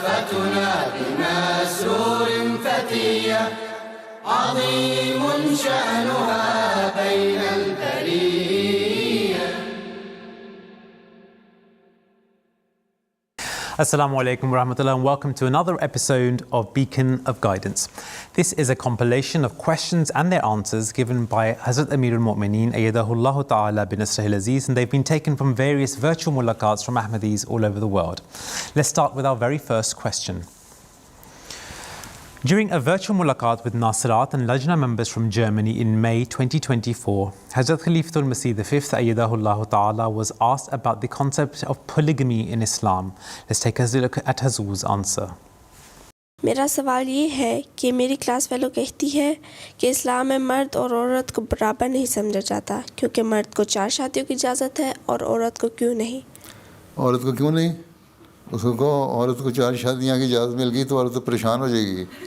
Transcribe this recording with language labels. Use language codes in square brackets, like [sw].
[ar] حياتنا بمسرور فتية عظيم شأنها بين البرية. [en] Assalamu alaikum wa rahmatullah, and welcome to another episode of Beacon of Guidance. This is a compilation of questions and their answers given by Hazrat Amir al-Mu'mineen Ayyadahullah Ta'ala bin Nasrihil Aziz, and they've been taken from various virtual mulaqats from Ahmadis all over the world. Let's start with our very first question. During a virtual mulaqat with Nasirat and Lajna members from Germany in May 2024, Hazrat Khalifatul Masih V Ayyadahullah Ta'ala was asked about the concept of polygamy in Islam. Let's take a look at Hazur's answer. [ur] میرا سوال یہ ہے کہ میری class fellow کہتی ہے کہ اسلام میں مرد اور عورت کو برابر نہیں سمجھا جاتا کیونکہ مرد کو 4 شادیوں کی اجازت ہے اور عورت کو کیوں نہیں؟ عورت کو کیوں نہیں؟ اس کو کہو عورت کو 4 شادیاں کی اجازت مل گئی تو عورت تو پریشان ہو جائے گی.